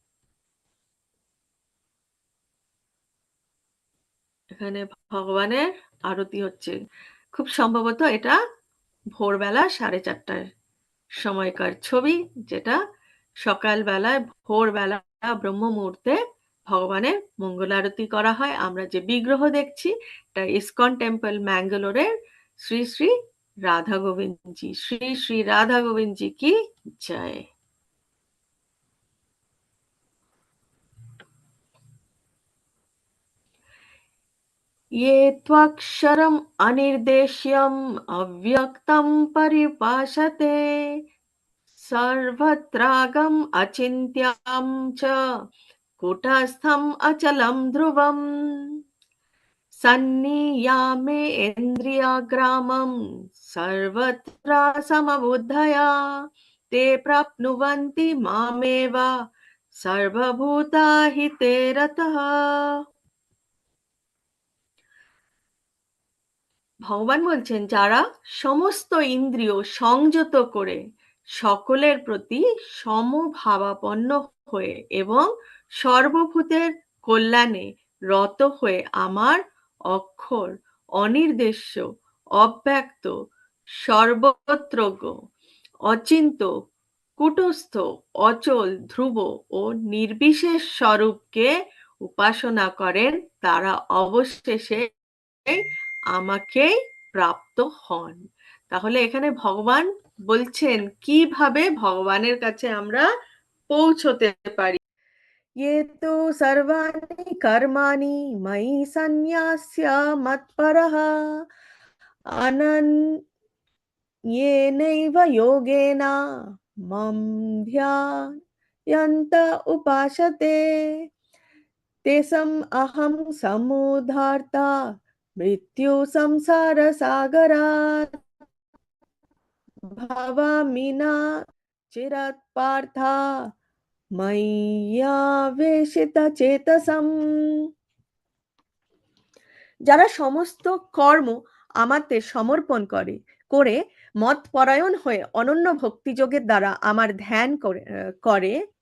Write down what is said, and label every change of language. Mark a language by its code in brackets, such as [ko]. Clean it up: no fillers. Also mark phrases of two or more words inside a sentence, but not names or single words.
[bn] এখানে ভগবানের আরতি হচ্ছে, খুব সম্ভবত এটা ভোরবেলা 4:30টার সময়কার ছবি, যেটা সকালবেলায় ভোরবেলা ব্রহ্ম মুহূর্তে ভগবানের মঙ্গল আরতি করা হয়। আমরা যে বিগ্রহ দেখছি এটা ইসকন টেম্পল ম্যাঙ্গালোরের শ্রী শ্রী রাধা গোবিন্দজি, শ্রী শ্রী রাধা গোবিন্দজি কি জয়। [sa] ये त्वक्षरम् अनिर्देश्यम् अव्यक्तं परिभाषते सर्वत्रागम् अचिन्त्यं च कूटस्थम् अचलं ध्रुवम् सन्नियामेन्द्रियग्रामं सर्वत्र समबुद्धया ते प्राप्नुवन्ति मामेव सर्वभूताहिते रतः। [bn] ভগবান বলছেন যারা সমস্ত ইন্দ্রিয় সংযত করে সকলের প্রতি সমভাবাপন্ন হয়ে এবং সর্বভূতের কল্যাণে রত হয়ে আমার অক্ষর, অনির্দেশ্য, অব্যক্ত, সর্বত্রজ্ঞ, অচিন্ত, কূটস্থ, অচল, ধ্রুব ও নির্বিশেষ স্বরূপকে উপাসনা করেন, তারা অবশেষে আমাকেই প্রাপ্ত হন। তাহলে এখানে ভগবান বলছেন কিভাবে ভগবানের কাছে আমরা পৌঁছতে পারি। [sa] ये तो सर्वाणि कर्माणि मयि सन्न्यास्य मत्परः अनन्येनैव योगेन मम ध्यायन्त उपासते तेषाम् अहं समुद्धर्ता मृत्यु संसार सागरात् भवामि न चिरात् पार्थ ময়্যাবেশিতচেতসম। [bn] যারা সমস্ত কর্ম আমাতে সমর্পণ করে মতপরায়ণ হয়ে অনন্য ভক্তিযোগের দ্বারা আমার ধ্যান করে,